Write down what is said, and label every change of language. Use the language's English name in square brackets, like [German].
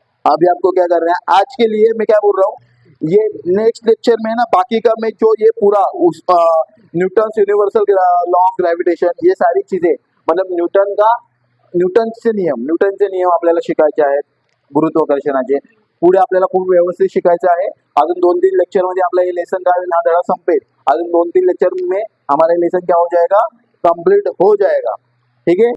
[Hindi] अभी आपको क्या कर रहे हैं, आज के लिए मैं क्या बोल रहा हूँ, ये नेक्स्ट लेक्चर में ना बाकी का मैं जो ये पूरा उस Newton universal law of gravitation, ये सारी चीजें [Marathi] मतलब न्यूटनचे नियम आपल्याला शिकायचे आहेत, गुरुत्वाकर्षणाचे. पुढे आपल्याला खूप व्यवस्थित शिकायचं आहे. अजून 2-3 लेक्चर मध्ये आपला [Hindi] ये लेसन का [Marathi] हा धडा संपेल. अजून [Hindi] 2-3 लेक्चर में हमारा लेसन क्या हो जाएगा, कंप्लीट हो जाएगा. ठीक है.